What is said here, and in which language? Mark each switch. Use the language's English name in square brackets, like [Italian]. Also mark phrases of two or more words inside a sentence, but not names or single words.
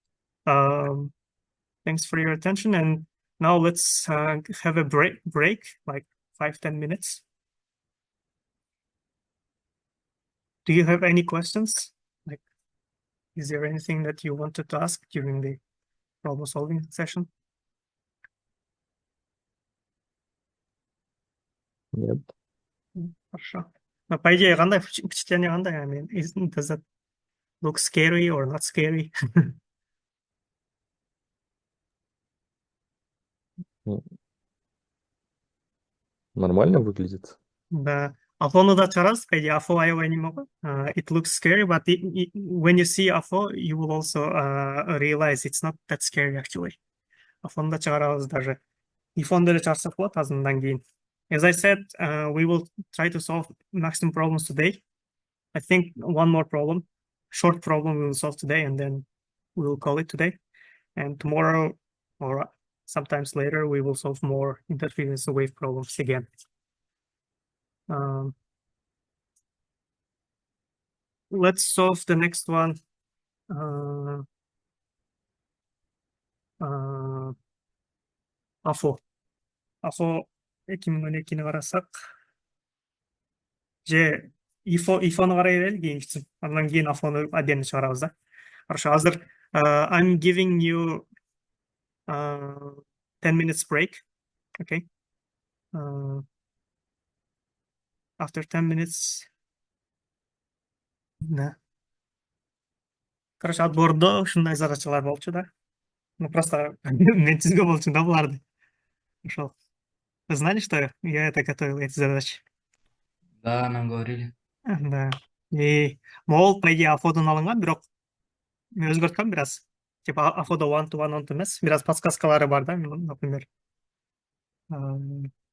[English] Thanks for your attention, and now let's have a break, like 5-10 minutes. Do you have any questions? Like, is there anything that you wanted to ask during the problem solving session? [Russian] Нет. Хорошо. Но по идее, [Kazakh] қандай впечатление қандай? [English] I mean, does that look scary or not scary? [Russian] Нормально выглядит. [Kyrgyz] Да. IPhO да чыгарабыз, [Russian] по идее, [Kyrgyz] IPhO аябай неме ғой. [English] It looks scary, but when you see IPhO, you will also realize it's not that scary actually. [Kyrgyz] IPhO да чыгарабыз даже. iPhone да чыгарсак болот азырындан кийин. [English] As I said, we will try to solve maximum problems today. I think one more problem, short problem we will solve today, and then we will call it today. And tomorrow or sometimes later, we will solve more interference wave problems again. Let's solve the next one. IPhO. [Kazakh] IPhO 2012-ні қарасақ, же IPhO-ны қарай берелік еңгісін. Андан кейін IPhO-ны отдельно шығарабыз да. Хорошо, [English] азыр I'm giving you 10 minutes break. Okay. After 10 minutes. [Russian] Да. [Kyrgyz] Короче, отбордо ушундай задачалар болчу да. [Russian] Ну просто [Kyrgyz] мен түзгөн болчу да буларды. Ошол. [Russian] Вы знали, что я это готовил, эти задачи? Да, нам говорили. Да. И могул, по идее, [Kyrgyz] IPhO-дан алынган, бирок мен өзгөрткөм бир аз. Типа IPhO-да [English] one to one [Kyrgyz] эмес, бир аз подсказкалары бар да, например.